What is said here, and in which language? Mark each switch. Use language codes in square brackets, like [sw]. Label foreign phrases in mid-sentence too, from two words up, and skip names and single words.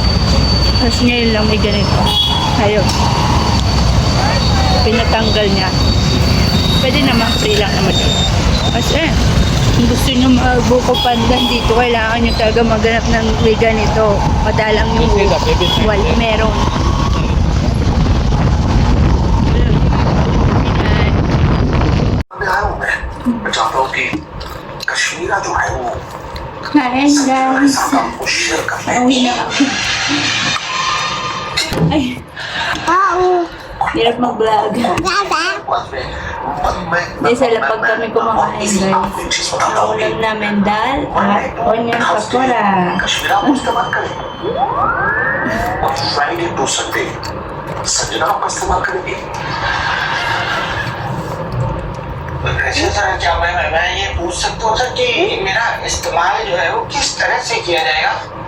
[tl] Tapos ngayon lang may ganito. Ayun. Pinatanggal niya. Pwede naman free lang naman yun. Kasi kung gusto nyo magbuko pandan dito, kailangan nyo talaga maghanap ng may ganito. Madalang yung meron. [hi] मैं चाहता हूँ कि कश्मीरा जो है वो [tl] Kain guys. [hi] आपको शेयर कर ले [tl] Pauwi na ako. Ay. Hirap mag-vlog. Di sa lapag kami kumakain guys. Ang ulam namin dal at onion pakora. [hi] कश्मीरा को इस्तेमाल करें और [en] Friday to Sunday [hi] संजना का इस्तेमाल करेंगे अच्छा सर क्या मैं ये पूछ सकता हूँ सर कि मेरा इस्तेमाल जो है वो किस तरह से किया जाएगा